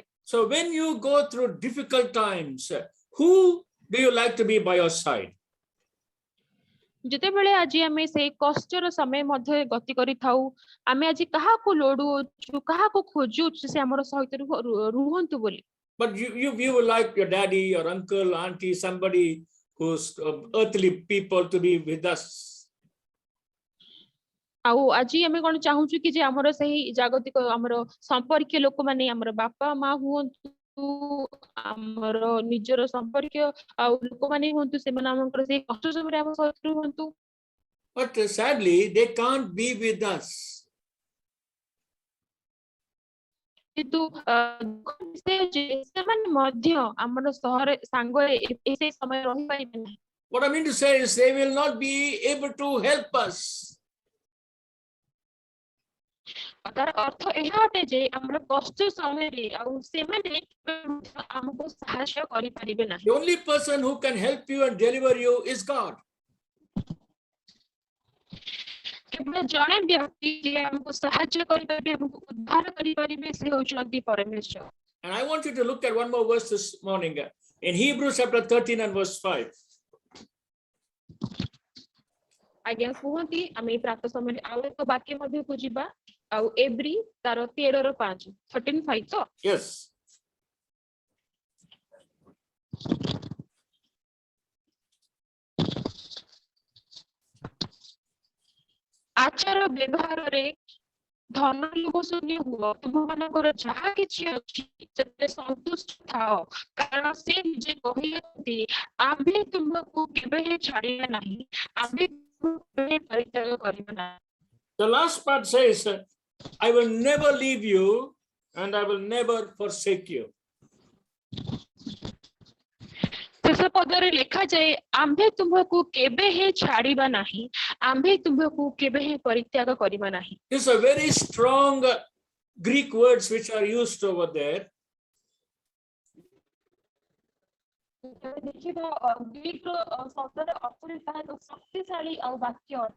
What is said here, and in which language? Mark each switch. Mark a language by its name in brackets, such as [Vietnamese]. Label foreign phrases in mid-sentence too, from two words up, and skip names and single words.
[English] So when you go through difficult times, who do you like to be by your side? [Odia] ଯେତେବେଳେ ଆଜି ଆମେ ସେଇ କଷ୍ଟର ସମୟ ମଧ୍ୟରେ ଗତି କରିଥାଉ, ଆମେ ଆଜି କାହାକୁ ଲୋଡୁଛୁ, କାହାକୁ ଖୋଜୁଛୁ ସେ ଆମର ସହିତ ରୁହନ୍ତୁ ବୋଲି। [English] But you will like your daddy, your uncle, auntie, somebody who's earthly people to be with us. [Odia] ଆଉ ଆଜି ଆମେ କଣ ଚାହୁଁଛୁ କି ଯେ ଆମର ସେହି ଜାଗତିକ ଆମର ସମ୍ପର୍କୀୟ ଲୋକମାନେ ଆମର ବାପା ମା ହୁଅନ୍ତୁ, ଆମର ନିଜର ସମ୍ପର୍କୀୟ ଆଉ ଲୋକମାନେ ହୁଅନ୍ତୁ, ସେମାନେ ଆମଙ୍କର ସେଇ କଷ୍ଟ ସମୟରେ ଆମ ସହିତ ରୁହନ୍ତୁ। [English] But sadly, they can't be with us. [Odia] କିନ୍ତୁ ସେମାନେ ମଧ୍ୟ ଆମର ସହର ସାଙ୍ଗରେ ସେ ସମୟ ରହିପାରିବେ ନାହିଁ। [English] What I mean to say is they will not be able to help us. [Odia] ତାର ଅର୍ଥ ଏହା ଅଟେ ଯେ ଆମର କଷ୍ଟ ସମୟରେ ଆଉ ସେମାନେ ଆମକୁ ସାହାଯ୍ୟ କରିପାରିବେ ନାହିଁ। [English] The only person who can help you and deliver you is God. [Odia] କେବଳ ଜଣେ ବ୍ୟକ୍ତି ଯିଏ ଆମକୁ ସାହାଯ୍ୟ କରିପାରିବେ, ଆମକୁ ଉଦ୍ଧାର କରିପାରିବେ, ସେ ହେଉଛନ୍ତି ପରମେଶ୍ୱର। [English] And I want you to look at one more verse this morning in Hebrews chapter 13 and verse 5. [Odia] ଆଜ୍ଞା କୁହନ୍ତି, ଆମେ ପ୍ରାତଃ ସମୟରେ ଆଉ ଏକ ବାକ୍ୟ ମଧ୍ୟକୁ ଯିବା, ଆଉ ଏବ୍ରୀ ତାର 13:5 13:5 ତ? [English] Yes. [Odia] ଆଚାର ବ୍ୟବହାରରେ ଧନ ଲୋଭ ଶୂନ୍ୟ ହୁଅ, ତୁମମାନଙ୍କର ଯାହା କିଛି ଅଛି ସେଥିରେ ସନ୍ତୁଷ୍ଟ ଥାଅ, କାରଣ ସେ ନିଜେ କହିଛନ୍ତି ଆମ୍ଭେ ତୁମକୁ କେବେ ଛାଡ଼ିବା ନାହିଁ, ଆମ୍ଭେ ତୁମକୁ କେବେ ପରିତ୍ୟାଗ କରିବା ନାହିଁ। [English] The last part says, I will never leave you and I will never forsake you. [Odia] ଶେଷ ପଦରେ ଲେଖାଯାଏ ଆମ୍ଭେ ତୁମକୁ କେବେ ଛାଡ଼ିବା ନାହିଁ, ଆମ୍ଭେ ତୁମକୁ କେବେ ପରିତ୍ୟାଗ କରିବା ନାହିଁ। [English] These are very strong Greek words which are used over there. [Odia] ଦେଖିବା ଗ୍ରୀକ ଶବ୍ଦର ଅର୍ଥ ତାହା ଶକ୍ତିଶାଳୀ ଆଉ ବାକ୍ୟ ଅଟେ।